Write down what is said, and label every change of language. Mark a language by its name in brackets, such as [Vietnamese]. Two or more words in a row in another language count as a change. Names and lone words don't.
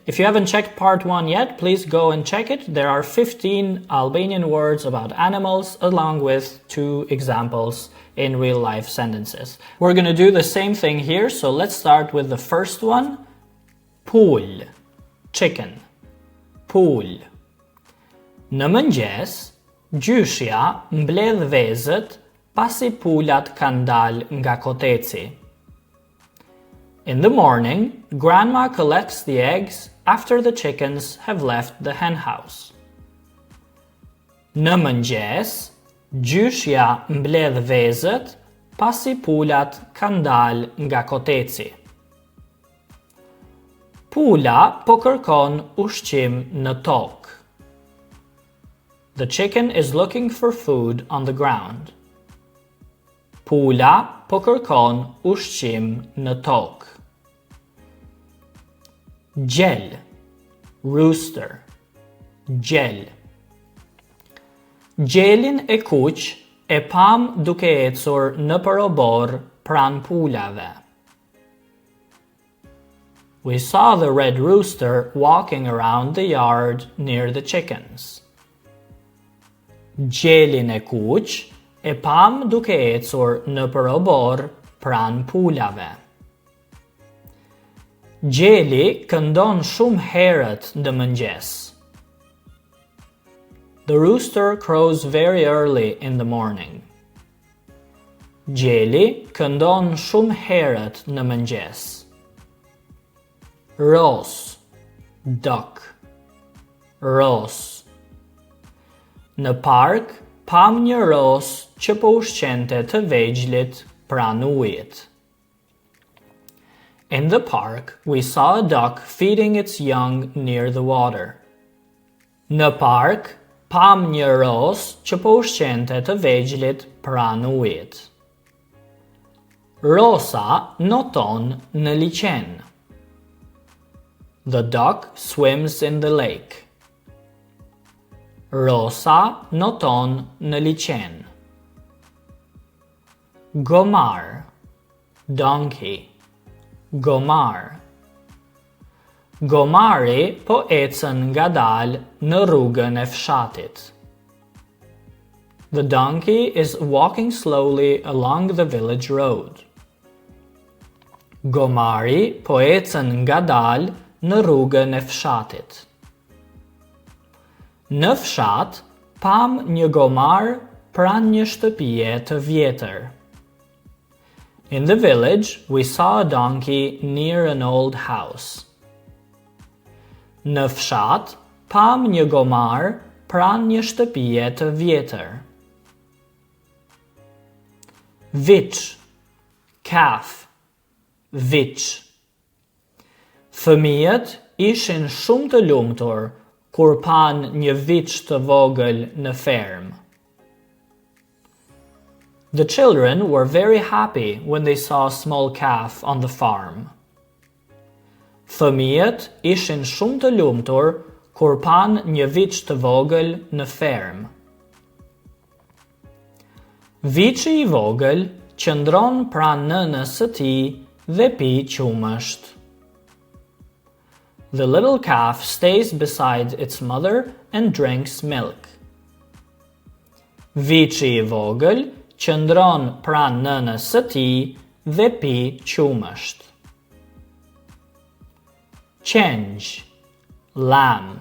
[English] If you haven't checked part 1 yet, please go and check it. There are 15 Albanian words about animals along with 2 examples in real life sentences. We're going to do the same thing here, so let's start with the first one. [Albanian] Pool, chicken. Pool. Në mëngjes, gjyshja mbledh vezët pasi pulat kanë dalë nga koteci. [English] In the morning, grandma collects the eggs after the chickens have left the hen house. [Albanian] Në mëngjes, gjyshja mbledh vezët pasi pulat kanë dalë nga koteci. Pula po kërkon ushqim në tokë. [English] The chicken is looking for food on the ground. [Albanian] Pula po kërkon ushqim në tokë. Gjel, rooster. Gjel. Gjelin e kuq e pam duke ecur në përobor pran pulave. [English] We saw the red rooster walking around the yard near the chickens. [Albanian] Gjelin e kuq e pam duke ecur në përobor pran pulave. Gjeli këndon shumë herët në mëngjes. [English] The rooster crows very early in the morning. [Albanian] Gjeli këndon shumë herët në mëngjes. Ros, duck. Ros. Në park, pam një ros që po ushqente të vegjlit pran ujit. [English] In the park, we saw a duck feeding its young near the water. [Albanian] Në park, pam një ros që po ushqente të vegjlit pran ujit. Rosa noton në liqen. [English] The duck swims in the lake. [Albanian] Rosa noton në liqen. Gomar, donkey. Gomar. Gomari po ecën ngadalë në rrugën e fshatit. [English] The donkey is walking slowly along the village road. [Albanian] Gomari po ecën ngadalë në rrugën e fshatit. Në fshat, pam një gomar pran një shtëpie të vjetër. [English] In the village, we saw a donkey near an old house. [Albanian] Në fshat, pam një gomar pran një shtëpie të vjetër. Viç, calf. Viç. Fëmijët ishin shumë të lumtur kur pan një viç të vogël në fermë. [English] The children were very happy when they saw a small calf on the farm. [Albanian] Fëmijët ishin shumë të lumtur kur pan një viç të vogël në fermë. Viçi i vogël qëndron pranë nënës së tij dhe pi qumësht. [English] The little calf stays beside its mother and drinks milk. [Albanian] Viçi i vogël qëndron pranë nënës së tij dhe pi qumësht. Qenj, lamb.